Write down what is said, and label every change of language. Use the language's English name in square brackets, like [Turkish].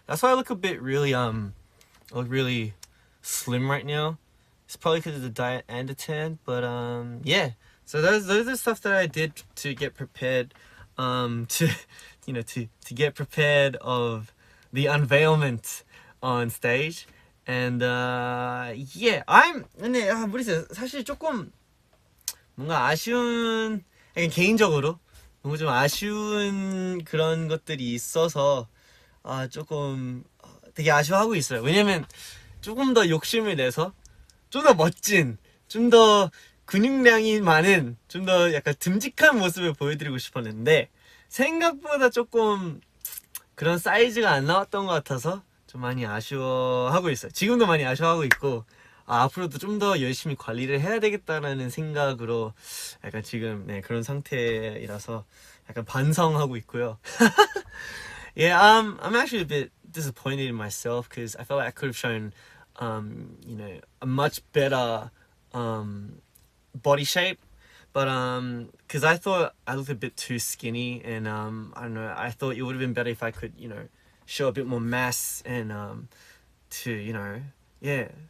[English] That's why I look a bit really, I look really slim right now. It's probably because of the diet and the tan, but yeah. So those are the stuff that I did to get prepared, to, you know, to get prepared of the unveilment on stage. And yeah, [Korean] 근데 모르겠어요. 사실 조금 뭔가 아쉬운, 약간 개인적으로 뭔가 좀 아쉬운 그런 것들이 있어서 조금 되게 아쉬워하고 있어요. 왜냐면 조금 더 욕심을 내서 좀 더 멋진, 좀 더 근육량이 많은, 좀 더 약간 듬직한 모습을 보여드리고 싶었는데 생각보다 조금 그런 사이즈가 안 나왔던 것 같아서 좀 많이 아쉬워하고 있어요. 지금도 많이 아쉬워하고 있고 앞으로도 좀 더 열심히 관리를 해야 되겠다라는 생각으로 약간 지금 네, 그런 상태이라서 약간 반성하고 있고요. [English] Yeah, I'm actually a bit disappointed in myself because I felt like I could have shown, you know, a much better body shape. But because I thought I looked a bit too skinny, and I don't know. I thought it would have been better if I could, show a bit more mass and to yeah.